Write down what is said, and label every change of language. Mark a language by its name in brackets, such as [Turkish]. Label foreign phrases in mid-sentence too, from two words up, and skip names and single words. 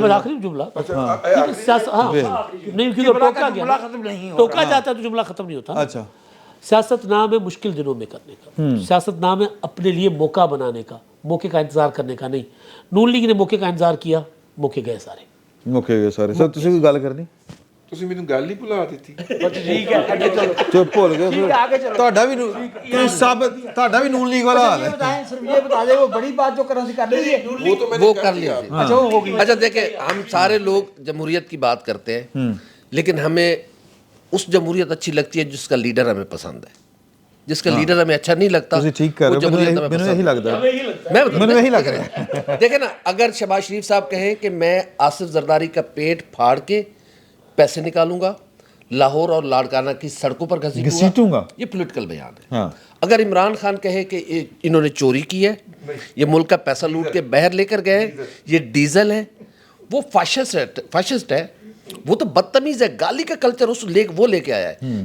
[Urdu] میں آخری جملہ نہیں, کیونکہ ٹوکا گیا, ٹوکا جاتا ہے تو جملہ ختم نہیں ہوتا. اچھا سیاست نام ہے مشکل دنوں میں کرنے کا, سیاست نام ہے اپنے لیے موقع بنانے کا, موقع کا انتظار کرنے کا نہیں. نون لیگ نے موقع کا انتظار کیا, موقع گئے سارے. موقع گئے سارے. [Punjabi] سر تسی کوئی گل کرنی, ਤੁਸੀਂ ਮੈਨੂੰ ਗੱਲ ਹੀ ਭੁਲਾ ਦਿੱਤੀ. [Urdu] ٹھیک ہے آگے چلو, چپ بھول گئے. آگے چلو. [Punjabi] ਤੁਹਾਡਾ [Urdu] بھی نون لیگ والا حال ہے. بتائیں صرف یہ بتا دیں, وہ بڑی بات جو کرنا سی کر رہی ہے وہ تو میں نے وہ کر لیا. اچھا وہ ہوگی. اچھا دیکھیں, ہم سارے لوگ جمہوریت کی بات کرتے ہیں, لیکن ہمیں اس جمہوریت اچھی لگتی ہے جس کا لیڈر ہمیں پسند ہے. جس کا لیڈر ہمیں اچھا نہیں لگتا [Punjabi] ਤੁਸੀਂ ਠੀਕ ਕਰ ਰਹੇ ਹੋ, ਮੈਨੂੰ ਇਹੀ ਲੱਗਦਾ ਮੈਨੂੰ ਇਹੀ ਲੱਗ ਰਿਹਾ [Urdu] ہے. دیکھیں نا, اگر شہباز شریف صاحب کہیں کہ میں آصف زرداری کا پیٹ پھاڑ کے پیسے نکالوں گا, لاہور اور لاڑکانہ کی سڑکوں پر گھسیٹوں گا, یہ پولیٹیکل بیان ہے. ہاں. اگر عمران خان کہے کہ انہوں نے چوری کی ہے, یہ ملک کا پیسہ لوٹ کے باہر لے کر گئے, یہ ڈیزل ہے, وہ فاشسٹ ہے, وہ تو بدتمیز ہے, گالی کا کلچر وہ لے کے آیا ہے.